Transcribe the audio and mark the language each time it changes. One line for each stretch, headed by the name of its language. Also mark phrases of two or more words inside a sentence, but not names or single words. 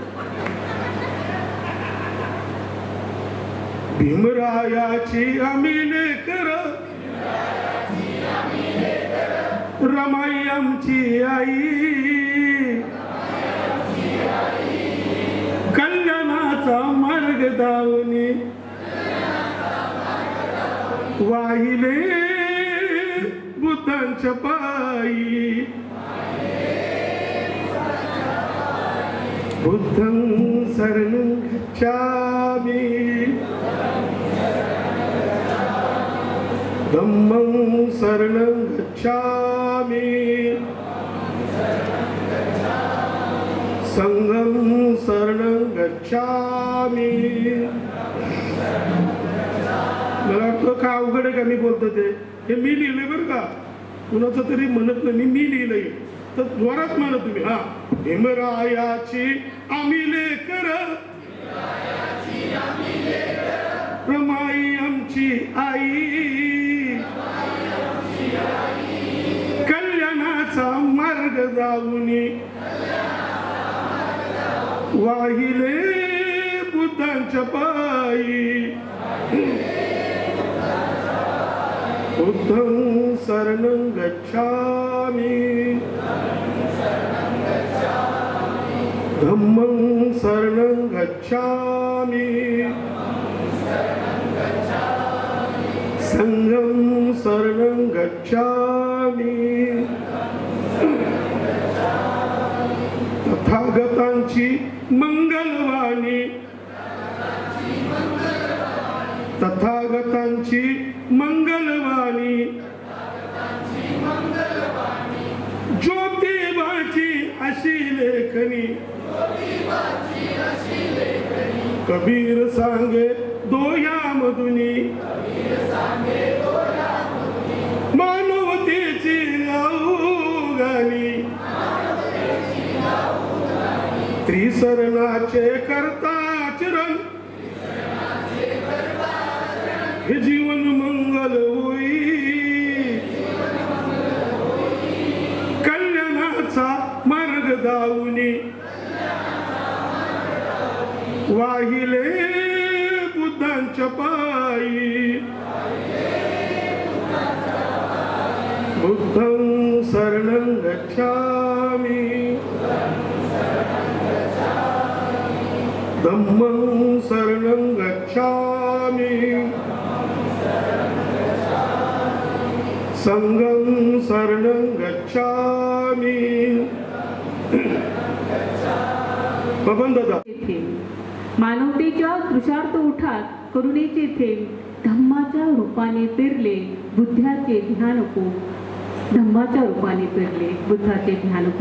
Marathi: भीमरायाची आम्ही लेकर, रमाई आमची आई, कल्याणाचा मार्ग दावणी वाहिले बुद्धांच्या पायी.
Pali: बुद्धं शरणं गच्छामि, धम्मं शरणं गच्छामि, संघं शरणं गच्छामि.
Marathi: मला वाटतं का अवघड आहे का मी बोलतो ते. हे मी लिहिलंय बरं का, कुणाचं तरी म्हणत नाही, मी लिहिलंय. तर जोरात म्हणा तुम्ही. हा, भीमरायाची आम्ही लेकर, रमाई आमची आई, कल्याणाचा मार्ग जाऊनी वाहिले बुद्धांच्या पायी.
Pali: बुद्धं शरणं गच्छामि, धम्मं शरणं गच्छामि, संघं शरणं गच्छामि.
Marathi: तथागतांची मंगलवाणी तथागतांची मंगलवाणी ज्योतिबाची अशी लेखनी कबीर सांगे दोया मधुनी मानवतेची गाणी त्रिसरणाचे करता चरण हे जीवन मंगल होई कल्याणाचा मार्ग दावणी वाहिले बुद्धांच्या पायी
Pali: बुद्धं शरणं गच्छामि धम्मं शरणं गच्छामि संघं शरणं गच्छामि.
Marathi: बबन दादा, मानवतेच्या तृषार्थ ओठात करुणेचे थेंब धम्माच्या रूपाने पेरले बुद्धाचे ध्यानको धम्माच्या रूपाने पेरले बुद्धाचे ध्यानको.